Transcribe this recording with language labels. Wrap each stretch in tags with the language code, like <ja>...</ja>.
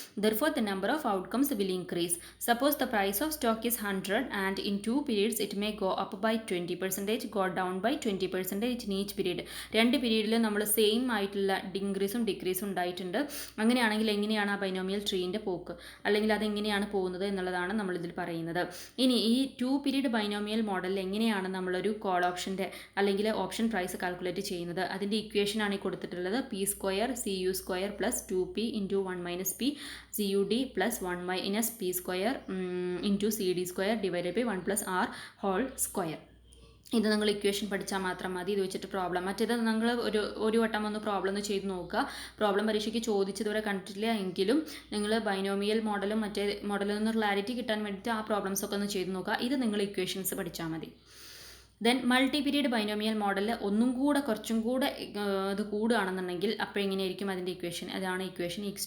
<en>Therefore the number of outcomes will increase. Suppose the price of stock is 100 and in 2 periods it may go up by 20%, go down by 20% in each period.</en> <ml>2 പീരീഡിൽ നമ്മൾ same ആയിട്ടുള്ള ഇൻക്രീസും ഡിക്രീസും ഉണ്ടായിട്ടുണ്ട്. അങ്ങനെയാണെങ്കിൽ എങ്ങനെയാണ് ആ binomial ട്രീൻ്റെ പോക്ക്, അല്ലെങ്കിൽ അതെങ്ങനെയാണ് പോകുന്നത് എന്നുള്ളതാണ് നമ്മളിതിൽ പറയുന്നത്. ഇനി ഈ 2 പീരീഡ് ബൈനോമിയൽ മോഡലിൽ എങ്ങനെയാണ് നമ്മളൊരു കോൾ ഓപ്ഷൻ്റെ അല്ലെങ്കിൽ ഓപ്ഷൻ പ്രൈസ് കാൽക്കുലേറ്റ് ചെയ്യുന്നത്. അതിൻ്റെ ഇക്വേഷനാണ് ഈ കൊടുത്തിട്ടുള്ളത്.</ml> <en>P² CU² + 2P × 1 - P CUD + 1 - P² × CD² divided by 1 + R².</en> <ml>ഇത് നിങ്ങൾ ഇക്വേഷൻ പഠിച്ചാൽ മാത്രം മതി. ഇത് വെച്ചിട്ട് പ്രോബ്ലം, മറ്റേത് നിങ്ങൾ ഒരു വട്ടം ഒന്ന് പ്രോബ്ലം ഒന്ന് ചെയ്ത് നോക്കുക. പ്രോബ്ലം പരീക്ഷയ്ക്ക് ചോദിച്ചതുവരെ കണ്ടിട്ടില്ല എങ്കിലും നിങ്ങൾ ബൈനോമിയൽ മോഡലും മറ്റേ മോഡലിൽ നിന്ന് ക്ലാരിറ്റി കിട്ടാൻ വേണ്ടിയിട്ട് ആ പ്രോബ്ലംസൊക്കെ ഒന്ന് ചെയ്ത് നോക്കുക. ഇത് നിങ്ങൾ ഇക്വേഷൻസ് പഠിച്ചാൽ മതി. ദെൻ മൾട്ടി പീരീഡ് ബൈനോമിയൽ മോഡലിൽ കുറച്ചും കൂടെ ഇത് കൂടുകയാണെന്നുണ്ടെങ്കിൽ അപ്പോൾ എങ്ങനെയായിരിക്കും അതിൻ്റെ ഇക്വേഷൻ. അതാണ് ഇക്വേഷൻ.</ml>